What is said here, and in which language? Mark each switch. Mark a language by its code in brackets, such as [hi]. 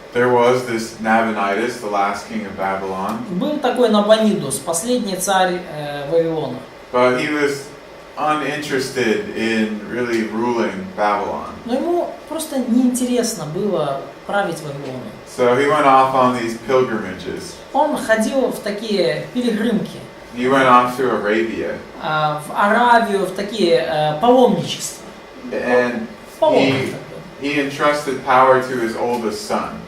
[en] There was this Nabonidus, the last king of Babylon. [ru] Был такой Набонидус, последний царь Вавилона. [en] But he was uninterested in really ruling Babylon. [ru] Но ему просто неинтересно было править Вавилоном. [en] So he went off on these pilgrimages. [ru] Он ходил в такие пилигримки. [en] He went off to Arabia. [ru] В Аравию, в такие паломничества. [en] And he entrusted power to his oldest son.